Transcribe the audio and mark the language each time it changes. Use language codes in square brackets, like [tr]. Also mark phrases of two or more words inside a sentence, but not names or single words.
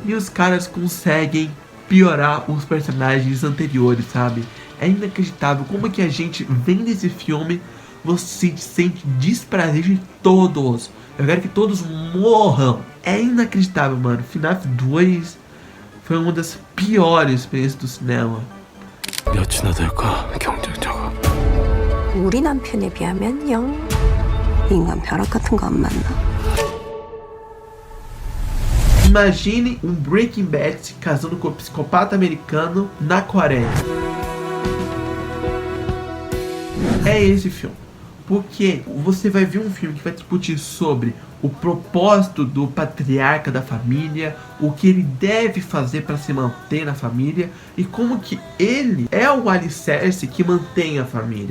[pt] E os caras conseguem piorar os personagens anteriores, sabe? É inacreditável como é que a gente vendo esse filme, você sente desprazer de todos. Eu quero que todos morram. É inacreditável, mano. FNAF 2 foi uma das piores experiências do cinema. [ko] 몇이나 될까, 경쟁자가? 우리 남편에 비하면 영 인간 벼락 같은 거 안 만나. [pt] Imagine um Breaking Bad se casando com um psicopata americano na Coreia. É esse filme. Porque você vai ver um filme que vai discutir sobre o propósito do patriarca da família, o que ele deve fazer para se manter na família e como que ele é o alicerce que mantém a família.